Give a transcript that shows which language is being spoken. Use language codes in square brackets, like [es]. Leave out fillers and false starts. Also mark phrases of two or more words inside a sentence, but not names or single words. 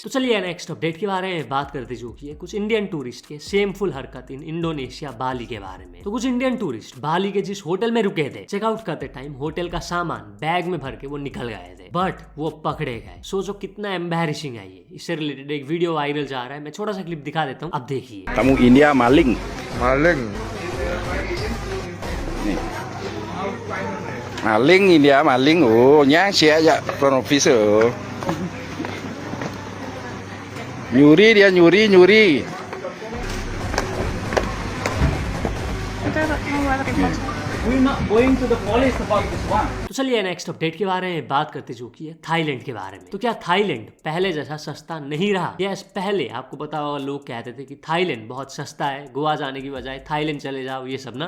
[hi] तो चलिए [en] next update [hi] के बारे में बात करते जो कि है कुछ [en] Indian tourist [hi] के शेमफुल हरकत इन इंडोनेशिया बाली के बारे में। तो कुछ [en] Indian tourist [hi] बाली के जिस होटल में रुके थे, चेकआउट करते टाइम होटल का सामान बैग में भर के वो निकल गए थे, बट वो पकड़े गए। सोचो कितना एम्बैरेसिंग है ये। इससे रिलेटेड एक [en] video viral [hi] जा रहा है, मैं छोटा सा क्लिप दिखा देता हूँ, अब देखिए। [id] Kamu India maling. Maling India maling. Oh, nyang sia aja [en] front officer. [id] Nyuri dia nyuri. [hi] तो चलिए [en] next update [hi] के बारे में बात करते जो कि है थाईलैंड के बारे में। तो क्या थाईलैंड पहले जैसा सस्ता नहीं रहा? यस, पहले आपको पता होगा लोग कहते थे कि थाईलैंड बहुत सस्ता है, गोवा जाने की बजाय थाईलैंड चले जाओ, ये सब ना।